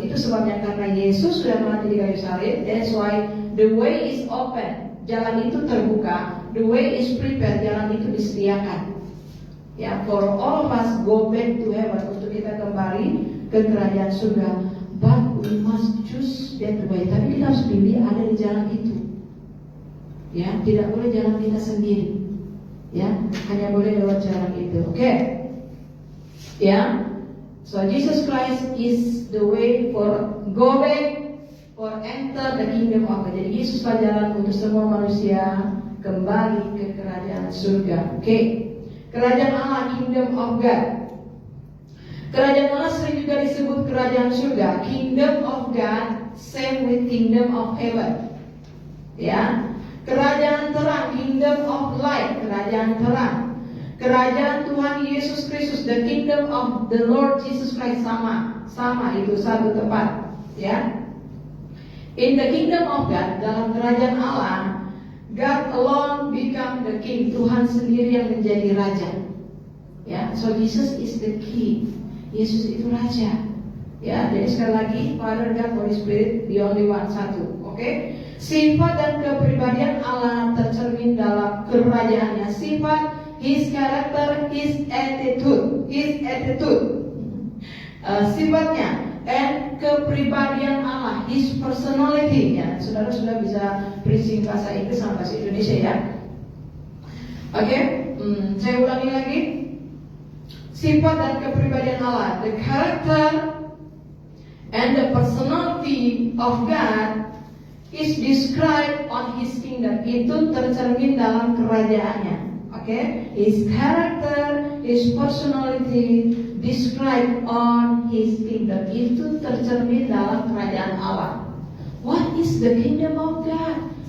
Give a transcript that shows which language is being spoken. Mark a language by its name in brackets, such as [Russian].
[Indonesian] Itu sebabnya karena Yesus sudah mati di kayu salib. [English] That's why the way is open. [Indonesian] Jalan itu terbuka. [English] The way is prepared. [Indonesian] Jalan itu disediakan. [English] Ya, for all of us go back to heaven, [Indonesian] untuk kita kembali ke kerajaan surga. [English] But we must choose that way. [Indonesian] Tapi kita harus pilih ada di jalan itu. Ya, tidak boleh jalan kita sendiri. Ya, hanya boleh lewat jalan itu. Oke. Ya. [English] So Jesus Christ is the way for go back or enter the kingdom of God. [Indonesian] Jadi Yesuslah jalan untuk semua manusia kembali ke kerajaan surga. Oke. Kerajaan Allah, kingdom of God. Kerajaan Allah sering juga disebut kerajaan surga. [English] Kingdom of God same with kingdom of heaven. Ya. [Indonesian] Kerajaan terang, [English] kingdom of light, [Indonesian] kerajaan terang. Kerajaan Tuhan Yesus Kristus, [English] the kingdom of the Lord Jesus Christ, [Indonesian] sama itu satu tempat. Ya. [English] In the kingdom of God, [Indonesian] dalam kerajaan Allah, [English] God alone become the king. [Indonesian] Tuhan sendiri yang menjadi raja. [English] Ya, so Jesus is the king. [Indonesian] Yesus itu raja. [English] Ya, [Indonesian] jadi sekali lagi, [English] Father, God, Holy Spirit, the only one, satu. Oke? [Indonesian] Sifat dan kepribadian Allah tercermin dalam kerajaannya. [English] Sifat, His character, His attitude, sifatnya, and kepribadian Allah, His personality. [Indonesian] Ya, saudara sudah bisa preaching bahasa Inggris sama bahasa Indonesia ya. Oke, saya ulangi lagi. Sifat dan kepribadian Allah, [English] the character and the personality of God is described on His kingdom. [Indonesian] Itu tercermin dalam kerajaannya. [English] Okay? His character, His personality described on His kingdom. [Indonesian] Itu tercermin dalam kerajaan Allah. [English] What is the kingdom of God?